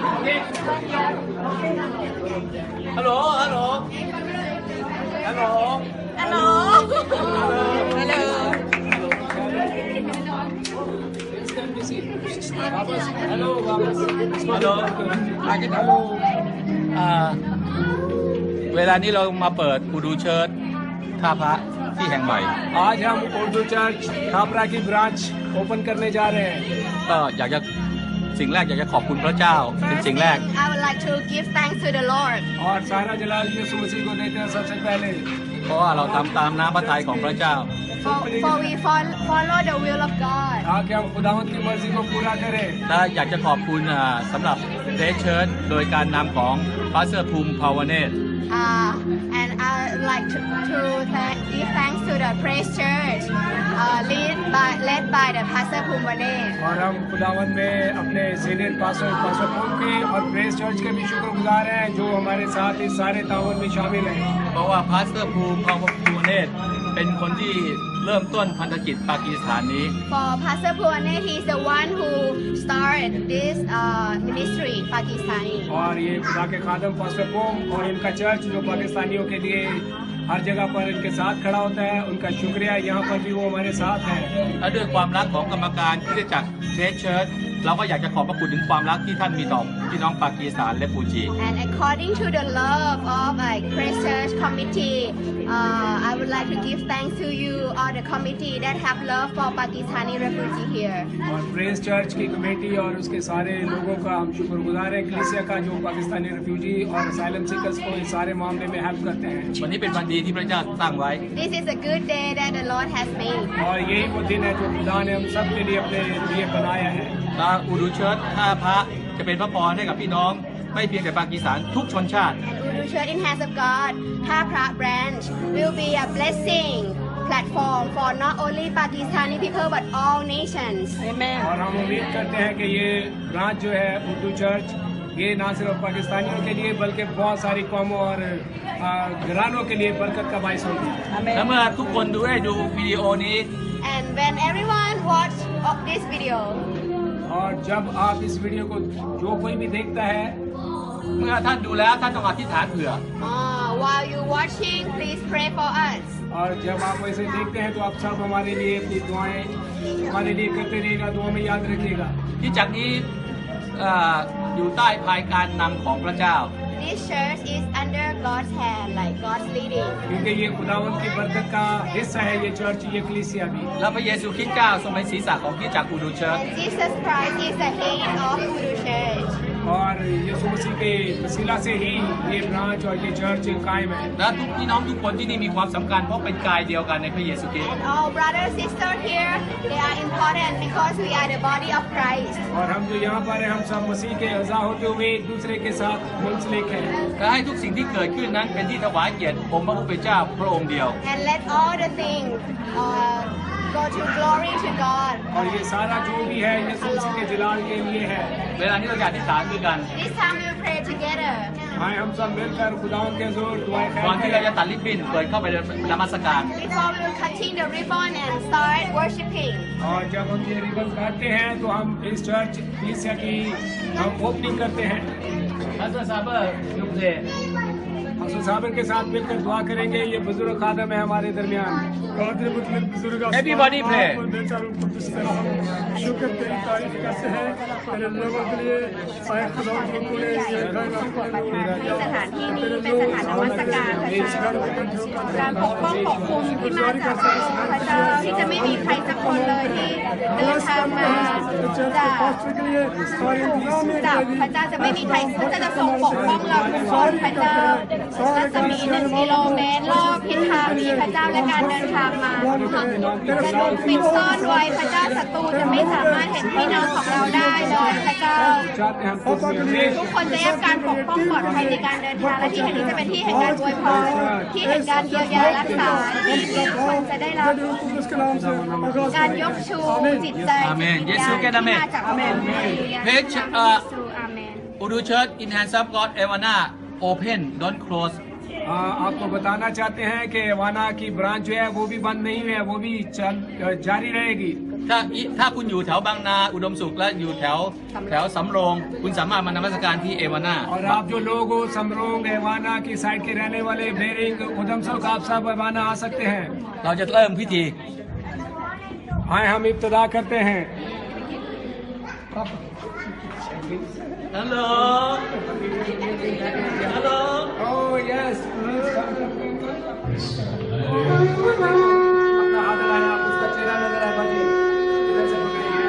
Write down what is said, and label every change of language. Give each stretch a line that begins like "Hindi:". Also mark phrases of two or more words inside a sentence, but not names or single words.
English: Hello hello hello Hello hello Hello hello
Thai: เวลานี้เรามาเปิดอุดูเชิร์ชท่าพระที่แห่งใหม่
Urdu: آج ہم اردو چرچ تھاپرا کی برانچ اوپن کرنے جا رہے ہیں
Thai: ก็อยากจะสิ่งแรกอยากจะขอบคุณพระเจ้าเป็นสิ่งแรก
English: I would like to give thanks to the Lord
Urdu: اور سارا جلال یسوع مسیح کو دیتے ہیں سب سے پہلے
Thai: เพราะว่าเราทำตามน้ำพระทัยของพระเจ้า
English: for we follow the will of God
Urdu: تاکہ ہم خداوند کی مرضی کو پورا کریں
Thai: และอยากจะขอบคุณสำหรับเดชเชิร์ชโดยการนำของพระเสื้อภูมิภาวเนต
English: and I would like to give thanks to the praise church led by the pastor Pumwane
Urdu: اور ہم خداوند میں اپنے
English: Senior Pastor
Urdu: پوم کی اور پریس چرچ کے بھی شکرگزار ہیں جو ہمارے ساتھ اس سارے تعاون میں شامل ہیں
Thai: เพราะว่าพระเสื้อภูมิภาวเนตเป็นคนที่เริ่มต้นพันธกิจปากีสถานนี้
English: For Pastor Pumwane he is the one who started this ministry Pakistani
Urdu: اور یہ خدا کے خادم پاسٹر پوم اور انکا چرچ جو پاکستانیوں کے لیے ہر جگہ پر انکے ساتھ کھڑا ہوتا ہے انکا شکریہ یہاں پر بھی وہ ہمارے ساتھ ہیں
Thai: และด้วยความรักของกรรมการคริสตจักรเดชเชิร์ชเราก็อยากจะขอบพระคุณถึงความรักที่ท่านมีต่อพี่น้องปากีสถานและฟูจี
English: And according to the love of Praise Church committee, I would like to give thanks to you all the committee that have love for Pakistani refugee here.
Urdu: اور پریس چرچ کی کمیٹی اور اسکے سارے لوگوں کا ہم شکرگزار ہیں کلیسیا کا جو پاکستانی ریفیوجی اور
English: asylum seekers
Urdu: کو اس سارے معاملے میں ہیلپ کرتے ہیں
Thai: วันนี้เป็นวันดีที่พระเจ้าตั้งไว้
English: This is a good day that the Lord has made.
Urdu: اور یہی وہ دن ہے جو خدا نے ہم سب کے لیے اپنے لیے بنایا ہے
Thai: และอุดูเชิร์ชท่าพระจะเป็นพระพรให้กับพี่น้องไม่เพียงแต่ปากีสถานทุกชนชาติ
English: And Urdu Church in Hands of God, Thapra branch will be a blessing platform for not only Pakistani people but all nations. Amen.
Urdu: اور ہم امید کرتے ہیں کہ یہ برانچ جو ہے اردو چرچ یہ نہ صرف پاکستانیوں کے لیے بلکہ بہت ساری قوموں اور گھرانوں کے لیے برکت کا باعث ہوگی
Thai: และเมื่อทุกคนได้ดูวิดีโอนี้
English: And when everyone watch this video,
Urdu: اور جب آپ اس ویڈیو کو جو کوئی بھی دیکھتا ہے
Thai: เมื่อท่านดูแล้วท่านต้องอธิษฐานเผื่อ
English: while you watching, please pray for us.
Urdu: اور جب آپ ویسے دیکھتے ہیں تو آپ سب ہمارے لیے اپنی دعائیں ہمارے لیے کرتے رہیےگا دعا میں یاد رکھیےگا
Thai: ที่จากนี้อยู่ใต้ภายการนำของพระเจ้า
English: This church is under God's hand, like God's leading.
Urdu: کیونکہ یہ خداوند کی برکت کا حصہ ہے یہ چرچ یہ کلیسیا بھی
Thai: และพระเยซูคริสต์เจ้าทรงเป็นศีรษะของคริสตจักรอุดูเชิร์ช
English: And Jesus Christ is the head of Urdu Church.
Urdu: اور یسوع مسیح کے وسیلہ سے ہی یہ برانچ اور یہ چرچ قائم ہے
Thai: และทุกพี่น้องทุกคนที่นี่มีความสำคัญเพราะเป็นกายเดียวกันในพระเยซูคริสต์
English: And all brothers and sisters here, they are important because we are the body of Christ.
Urdu: اور ہم جو یہاں پر ہیں ہم سب مسیح کے اعضا ہوتے ہوئے ایک دوسرے کے ساتھ منسلک ہیں
Thai: และให้ทุกสิ่งที่เกิดขึ้นนั้นเป็นที่ถวายเกียรติองค์พระผู้เป็นเจ้าพระองค์เดียว
English: And let all the things go to glory to God.
Urdu: اور یہ سارا جو بھی ہے یسوع مسیح کے جلال کے لیے ہے
Thai: เวลานี้เราจะอธิษฐานด้วยกัน
English: This time we will pray together.
Urdu: آئیں ہم سب ملکر خداوند کے زور دعائیں
Thai: ก่อนที่เรา
Urdu: کریں
Thai: จะตัดลิบบิ้นเปิดเข้าไปในนมัสการ
English: Before we will continue the ribbon and start worshiping.
Urdu: اور جب ہم یہ ربن کاٹتے ہیں تو ہم اس چرچ کلیسیا کی ہم اوپننگ کرتے ہیں
Thai: ท่านซาเบอร์ยุคเซ
Urdu: ہم صاحب کے ساتھ ملکر دعا کریں گے یہ بزرگ خادم ہے ہمارے درمیان
English: Everybody pray.
Urdu: شکر تیری تعریف کیسے ہے تیرے لوگوں کے لیے آئے خدا کو تونے یہ گھر
Thai: สถานที่นี้เป็นสถานนมัสการพระเจ้าการปกป้องปกคุมที่มาจากพระเจ้าที่จะไม่มีใครสักคนเลยที่เดินทางมาจากถูกจับพระเจ้าจะไม่มีใครพระเจ้าจะทรงปกป้องเราทุกคนพระเจ้ารัศมี1 กิโลเมตรรอบทิศทางนี้พระเจ้าและการเดินทางมาจะถูกปิดซ่อนไว้พระเจ้าศัตรูจะไม่สามารถเห็นพี่น้องของเราได้เลยพระเจ้า
Urdu: چاہتے ہیں ہم کچھ بھی
Thai: ทุกคนจะได้รับการปกป้องปลอดภัยในการเดินทางและที่แห่งนี้จะเป็นที่แห่งการอวยพรที่แห่งการเยียวยารักษาที่ทุกคนจะได้รับการยกชูจิตใจ อาเมนเยซูแกนอาเมน ที่มาจากพระองค์ เพจ อาเมน
English: Urdu Church in Hands of God Ewana open don't close
Urdu: آپکو بتانا چاہتے ہیں کہ وانا کی برانچ جو ہے وہ بھی بند نہیں ہے، وہ بھی جاری رہےگی.
Thai: ถ้าคุณอยู่แถวบางนาอุดมสุขและอยู่แถวสำโรงคุณสามารถมานมัสการที่เอวาน่า
Urdu: اور آپ جو لوگ ہو سمرونگ ایوانا کی سائیڈ کے رہنے والے بیرنگ ادھم سکھ آپ سب ایوانا آ سکتے ہیں.
Thai: เราจะเริ่มพิธี
Urdu: آئیں ہم ابتدا کرتے ہیں.
English: Hello Hello Oh yes
Urdu: اپنا ہاتھ لگائیں، آپ اسکا چہرہ نظر آئے باجی ادھر سے پکڑیے.